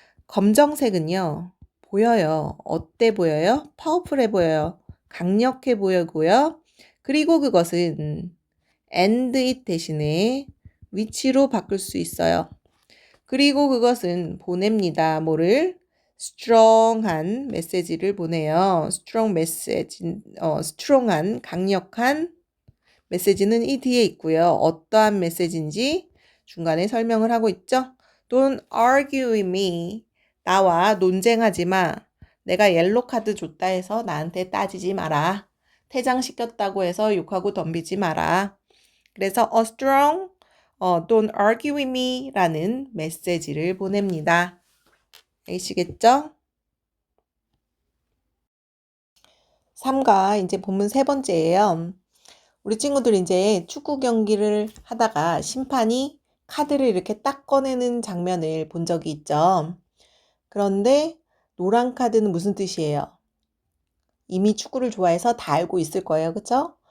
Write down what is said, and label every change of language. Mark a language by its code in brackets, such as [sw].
[ko] 검정색은요, 보여요. 어때 보여요? powerful해 보여요. 강력해 보이고요. 그리고 그것은 and it 대신에 위치로 바꿀 수 있어요. 그리고 그것은 보냅니다. 뭐를? strong한 메시지를 보내요. strong message, strong한, 강력한 메시지는 이 뒤에 있고요. 어떠한 메시지인지 중간에 설명을 하고 있죠. [en] Don't argue with me. [ko] 나와 논쟁하지 마. 내가 옐로 카드 줬다 해서 나한테 따지지 마라. 퇴장시켰다고 해서 욕하고 덤비지 마라. 그래서 a strong, [en] don't argue with me [ko] 라는 메시지를 보냅니다. 아시겠죠? 3가 이제 본문 세 번째예요. 우리 친구들 이제 축구 경기를 하다가 심판이 카드를 이렇게 딱 꺼내는 장면을 본 적이 있죠. 그런데 노란 카드는 무슨 뜻이에요? 이미 축구를 좋아해서 다 알고 있을 거예요. 그쵸?